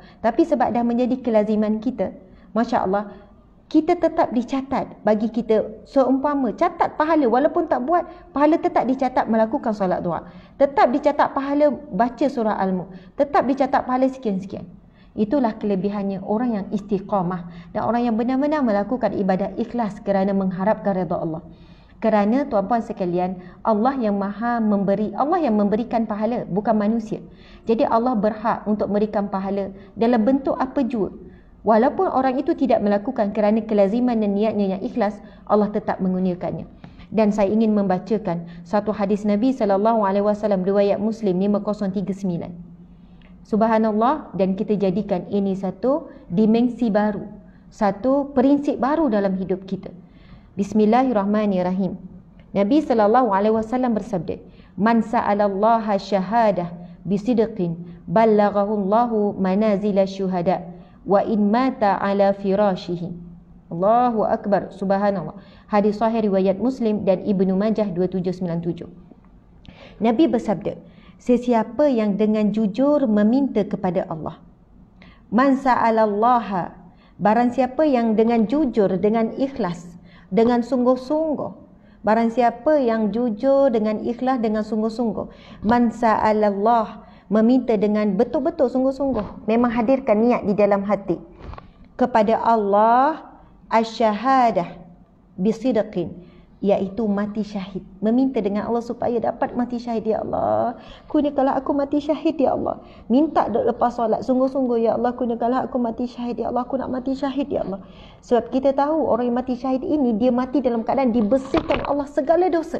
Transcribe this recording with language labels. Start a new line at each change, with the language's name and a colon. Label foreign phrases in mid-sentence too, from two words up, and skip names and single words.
Malay: Tapi sebab dah menjadi kelaziman kita,
Arabic: ما شاء الله,
Malay: kita tetap dicatat bagi kita seumpama catat pahala, walaupun tak buat, pahala tetap dicatat melakukan solat duha, tetap dicatat pahala baca surah Al-Mulk, tetap dicatat pahala sekian-sekian. Itulah kelebihannya orang yang istiqamah dan orang yang benar-benar melakukan ibadah ikhlas kerana mengharapkan redha Allah. Kerana tuan-puan sekalian, Allah yang maha memberi, Allah yang memberikan pahala, bukan manusia. Jadi Allah berhak untuk memberikan pahala dalam bentuk apa jua. Walaupun orang itu tidak melakukan kerana kelaziman dan niatnya yang ikhlas, Allah tetap mengurniakannya. Dan saya ingin membacakan satu hadis Nabi SAW, riwayat Muslim 5039. Subhanallah, dan kita jadikan ini satu dimensi baru, satu prinsip baru dalam hidup kita.
Arabic: Bismillahirrahmanirrahim.
Malay: Nabi SAW bersabda,
Arabic: من سأل الله الشهادة بصدق بلغه الله منازل الشهداء وإن مات على فراشه. الله أكبر، سبحان الله.
Malay: Hadis sahih riwayat Muslim dan Ibnu Majah 2797. Nabi bersabda, sesiapa yang dengan jujur meminta kepada Allah,
Arabic: من سأل الله,
Malay: barang siapa yang dengan jujur, dengan ikhlas, dengan sungguh-sungguh Barang siapa yang jujur dengan ikhlas, dengan sungguh-sungguh.
Arabic: من سأل الله,
Malay: meminta dengan betul-betul sungguh-sungguh, memang hadirkan niat di dalam hati kepada Allah,
Arabic: الشهادة بصدق,
Malay: iaitu mati syahid. Meminta dengan Allah supaya dapat mati syahid.
Arabic: يا الله,
Malay: kurniakanlah aku mati syahid
Arabic: يا الله.
Malay: Minta lepas solat sungguh-sungguh,
Arabic: يا الله,
Malay: kurniakanlah aku mati syahid
Arabic: يا الله,
Malay: aku nak mati syahid
Arabic: يا الله.
Malay: Sebab kita tahu orang yang mati syahid ini, dia mati dalam keadaan dibersihkan Allah segala dosa.